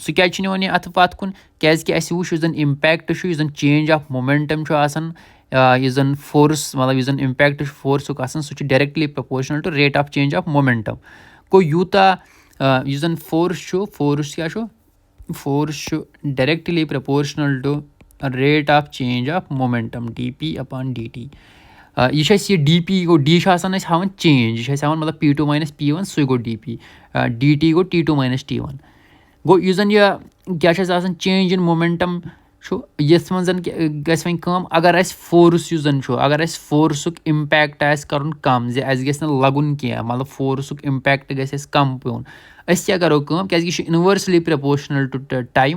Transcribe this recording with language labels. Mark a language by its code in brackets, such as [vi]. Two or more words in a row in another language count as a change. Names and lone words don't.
[ks] سُہ کیازِ چھُ نِوان یہِ اتھٕ پتھ کُن کیازِ کہِ اسہِ وٕچھ یُس زن امپیکٹ چھُ یُس زن [en] change of momentum [ks] چھُ آسان یُس زن فورس مطلب یُس زن امپیکٹ چھُ فورسُک آسان سُہ چھُ [en] directly proportional to rate of change of momentum. [ks] گوٚو یوٗتاہ یُس زن فورس کیاہ چھُ فورس چھُ [en] directly proportional to rate of change of momentum [ks] dP/dt. یہِ چھُ اَسہِ یہِ DP گوٚو D چھُ آسان اَسہِ ہاوان چینج یہِ چھُ اَسہِ ہاوان مطلب [en] P2 minus P1 [ks] سُے گوٚو DP dt گوٚو [en] T2 minus T1. [ks] گوٚو یُس زن یہِ کیاہ چھُ اَسہِ آسان [en] change in momentum [ks] چھُ یتھ منٛز زن گژھِ وۄنۍ کٲم اگر اَسہِ فورس یُس زن چھُ اگر اَسہِ فورسُک امپیکٹ آسہِ کرُن کم زِ اَسہِ گژھِ نہٕ لگُن کینٛہہ مطلب فورسُک امپیکٹ گژھِ اَسہِ کم پیوٚن أسۍ کیاہ کرو کٲم کیازِ کہِ یہِ چھُ [en] inversely proportional to time.